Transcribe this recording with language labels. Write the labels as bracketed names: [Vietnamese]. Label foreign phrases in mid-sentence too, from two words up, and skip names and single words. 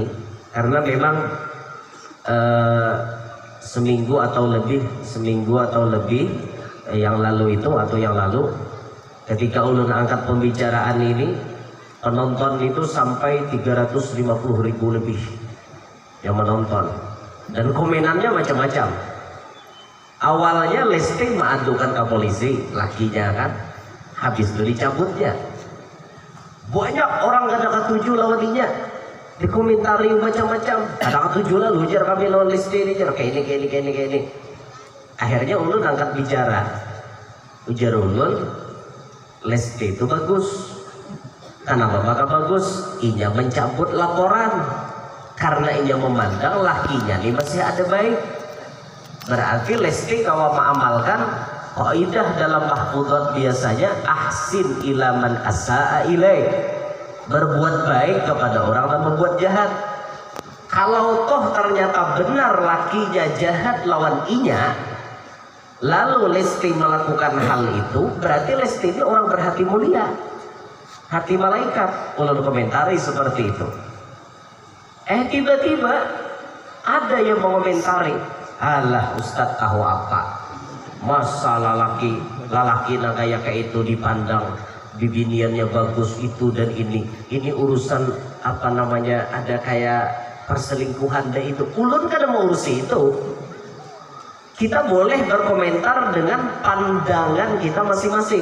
[Indonesian] Karena memang seminggu atau lebih yang lalu itu ketika ulun angkat pembicaraan ini, penonton itu sampai 350.000 lebih yang menonton, dan komenannya macam-macam. Awalnya Lesti mengadukan ke polisi, lakinya kan, habis itu dicabutnya. [Banjar] Banyak orang kada ketujuh lawan dia, dikomentari macam-macam. Kada ketujuh lah, lujar kami lawan Lesti ini, jar kayak ini. [Indonesian] Akhirnya ulun angkat bicara, [Banjar] ujar ulun, [Indonesian] Lesti itu bagus. Kenapa maka bagus? [Banjar] Inya mencabut laporan karena inya memandang lakinya ini masih ada baik. [Indonesian] Berarti Lesti kalau mengamalkan kaidah dalam mahfudzat biasanya [Arabic] أحسن إلى من أساء إليك, [Indonesian] berbuat baik kepada orang dan berbuat jahat. Kalau toh ternyata benar lakinya jahat [Banjar] lawan inya, [Indonesian] lalu Lesti melakukan hal itu, berarti Lesti ini orang berhati mulia, hati malaikat. Ulun komentari seperti itu. Tiba-tiba ada yang mengomentari, alah Ustadz tahu apa, [Banjar] masa lalaki na kayak itu dipandang bibiniannya bagus itu dan ini urusan apa namanya, ada kayak perselingkuhan dan itu. Ulun kada mau urusi itu. [Indonesian] Kita boleh berkomentar dengan pandangan kita masing-masing.